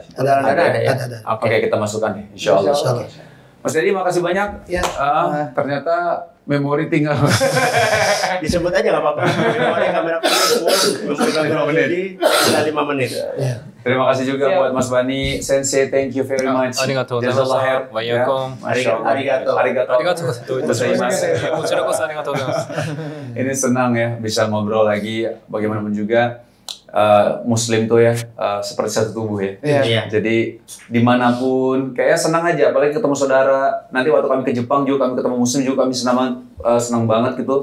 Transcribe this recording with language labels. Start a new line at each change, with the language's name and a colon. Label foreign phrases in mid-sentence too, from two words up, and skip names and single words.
Indonesian: Ada. Oke, kita masukkan ya.
Arabic: إن شاء الله.
Indonesian: Mas Dedi, makasih banyak. Ya. Ternyata memori tinggal. Disebut aja nggak apa-apa. Memori kamera memori tinggal 5 menit. Terima kasih juga buat Mas Bani Sensei,
English: thank you very much.
Japanese: ありがとうございます. Arigatou.
Indonesian: Ini senang ya bisa ngobrol lagi, bagaimanapun juga Muslim tuh ya seperti satu tubuh ya. Jadi dimanapun kayaknya senang aja, apalagi ketemu saudara. Nanti waktu kami ke Jepang juga kami ketemu Muslim juga kami senang banget gitu.